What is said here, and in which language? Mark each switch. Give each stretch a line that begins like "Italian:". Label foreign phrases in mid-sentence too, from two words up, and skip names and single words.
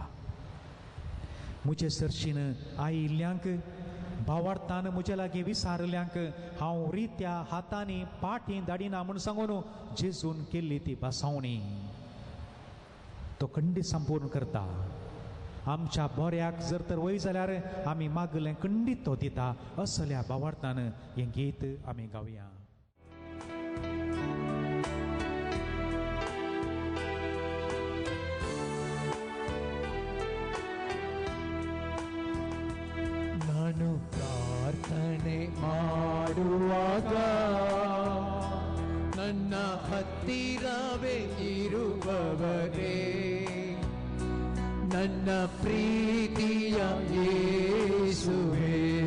Konkani: म्हजे सरशीन आयिल्ल्यांक भावार्थान म्हजे लागीं विसारल्यांक हांव रित्या हातांनी पाटी धाडिना म्हूण सांगून जेजून केल्ली ती बासावणी तो खंडी संपूर्ण करता. आमच्या बऱ्याक जर तर वय जाल्यार आमी मागलें खंडीत तो दिता. असल्या भावार्थान हें गीत आमी गावया.
Kannada: ನಾನು ಪ್ರಾರ್ಥನೆ ಮಾಡುವಾಗ ನನ್ನ ಹತ್ತಿರವೇ ಇರುವವರೇ ನನ್ನ ಪ್ರೀತಿಯ ಯೇಸುವೇ